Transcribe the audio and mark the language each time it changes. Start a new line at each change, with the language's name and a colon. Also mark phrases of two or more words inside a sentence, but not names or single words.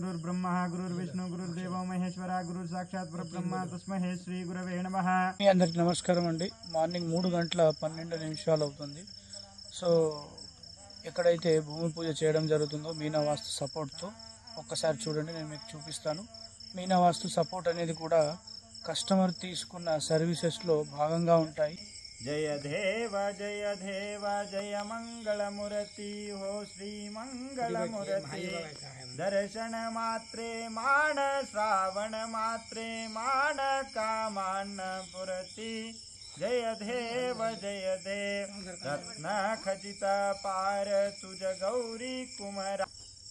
Sanskrit: परब्रह्म गुरुर्विष्णु गुरुर्देवो महेश्वर गुरु साक्षात् परब्रह्म तस्मै श्री गुरवे नमः।
Telugu: అందరికీ నమస్కారం అండి। మార్నింగ్ 3:12 అవుతుంది। సో ఎక్కడైతే భూమి పూజ చేయడం జరుగుతుందో మీనా వాస్తు సపోర్ట్తో ఒక్కసారి చూడండి, నేను మీకు చూపిస్తాను। మీనా వాస్తు సపోర్ట్ అనేది కూడా కస్టమర్ తీసుకున్న సర్వీసెస్లో భాగంగా ఉంటాయి।
Marathi: जय देव जय मंगलमूर्ति हो श्री मंगलमूर्ति। दर्शन मात्रे मान श्रावण मात्रे मान कामान पुरति। जय देव रत्न खचित पार तुझ गौरी कुमार।